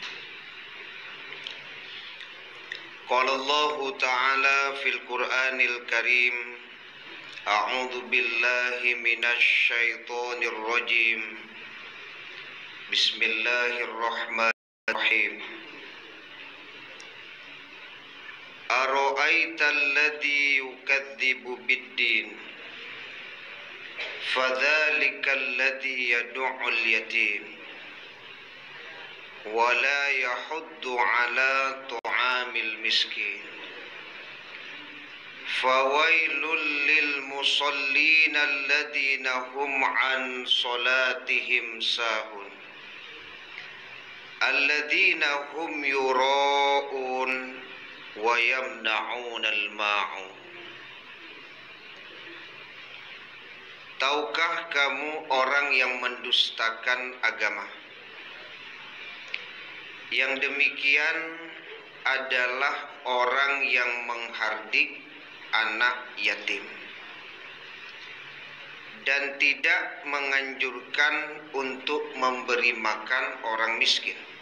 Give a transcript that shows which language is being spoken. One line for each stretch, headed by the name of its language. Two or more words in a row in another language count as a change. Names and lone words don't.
Arabic: قال الله تعالى في القرآن الكريم، أعوذ بالله من الشيطان الرجيم. بسم الله الرحمن الرحيم. أرأيت الذي يكذب بالدين، فذلك الذي يدع اليتيم ولا يحض على طعام المسكين. فويل للمصلين الذين هم عن صلاتهم ساهون، الذين هم يراءون ويمنعون الماعون.
Indonesian: Tahukah kamu orang yang mendustakan agama? Yang demikian adalah orang yang menghardik anak yatim dan tidak menganjurkan untuk memberi makan orang miskin.